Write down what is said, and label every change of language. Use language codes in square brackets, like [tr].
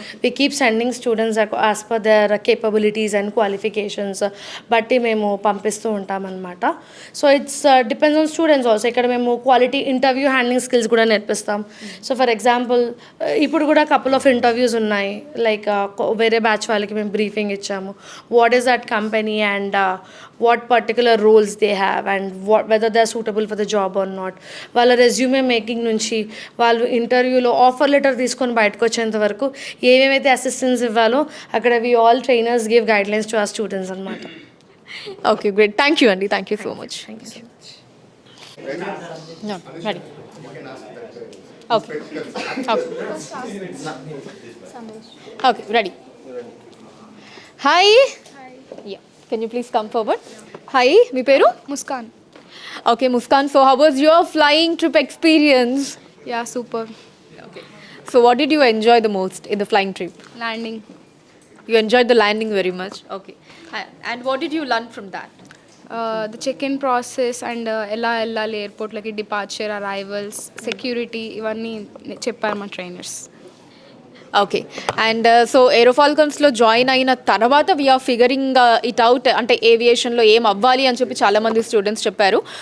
[en] we keep sending students as per their capabilities and qualifications [te] బట్టి మేము పంపిస్తూ ఉంటామన్నమాట. [en] So it's depends on students also. [te] ఇక్కడ మేము క్వాలిటీ ఇంటర్వ్యూ హ్యాండ్లింగ్ స్కిల్స్ కూడా నేర్పిస్తాం. [en] so for example [te] ఇప్పుడు కూడా [en] Couple of interviews ఉన్నాయి. [te] లైక్ వేరే బ్యాచ్ వాళ్ళకి మేము బ్రీఫింగ్ ఇచ్చాము. [en] What is that company and what particular roles they have and whether they're suitable for the job or not. [te] వాళ్ళ resume making నుంచి వాళ్ళు ఇంటర్వ్యూలో ఆఫర్ లెటర్ తీసుకొని బయటకు వచ్చేంత వరకు ఏమేమైతే అసిస్టెన్స్ ఇవ్వాలో అక్కడ [en] we all trainers give guidelines to our students [te] అనమాట. [en] Okay great, thank you అండి, thank you so much. Ready? Okay okay ready. Hi, ya, can you please come forward? Hi, [te] మీ పేరు? [en] Muskan. Okay, Muskan, so how was your flying trip experience? Yeah, super. Okay. So what did you enjoy the most in the flying trip? Landing. You enjoyed the landing very much? Okay. And what did you learn from that? The check-in process and [te] ఎలా వెళ్ళాలి ఎయిర్పోర్ట్లకి, departure, arrivals, security, ఇవన్నీ చెప్పారు మా trainers. Okay and so ఏరోఫాల్కన్స్లో join అయిన తర్వాత [en] we're figuring it out, [te] అంటే ఏవియేషన్లో ఏం అవ్వాలి అని చెప్పి చాలామంది స్టూడెంట్స్ చెప్పారు.